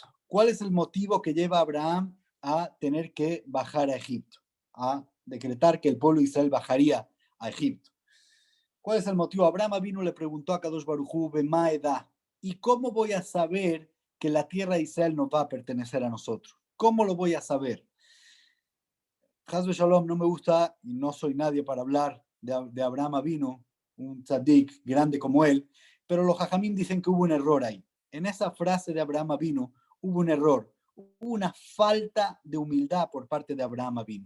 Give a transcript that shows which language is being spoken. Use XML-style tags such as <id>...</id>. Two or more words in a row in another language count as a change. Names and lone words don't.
<es>¿Cuál es el motivo que lleva a Abraham a tener que bajar a Egipto? A decretar que el pueblo de Israel bajaría a Egipto. ¿Cuál es el motivo? Abraham vino y le preguntó a Kadosh Baruj Hu,</es> <he>במה אדע,</he> <es>¿y cómo voy a saber que la tierra de Israel nos va a pertenecer a nosotros? ¿Cómo lo voy a saber?</es> <he>חס ושלום,</he> <es>no me gusta y no soy nadie para hablar de Abraham Avinu, un tzadik grande como él, pero los jajamín dicen que hubo un error ahí. En esa frase de Abraham Avinu hubo un error, hubo una falta de humildad por parte de Abraham Avinu.</es>